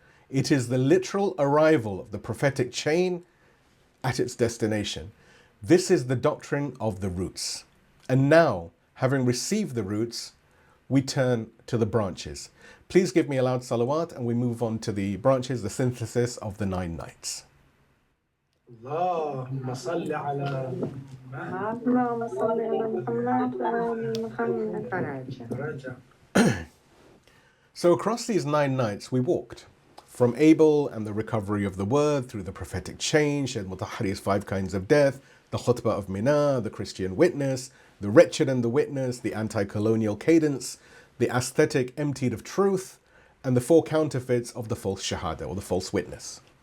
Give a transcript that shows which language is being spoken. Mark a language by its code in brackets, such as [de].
[en] It is the literal arrival of the prophetic chain at its destination. This is the doctrine of the roots. And now, having received the roots, we turn to the branches. Please give me a loud salawat and we move on to the branches, the synthesis of the 9 nights. [ar] اللهم صل على محمد اللهم صل على محمد وآل محمد. فرجا [en] So across these 9 nights we walked. From Abel and the recovery of the word through the prophetic change, al-Mutahhari's 5 kinds of death, the khutbah of Mina, the Christian witness, the wretched and the witness, the anti-colonial cadence, the aesthetic emptied of truth, and the 4 counterfeits of the false shahada or the false witness.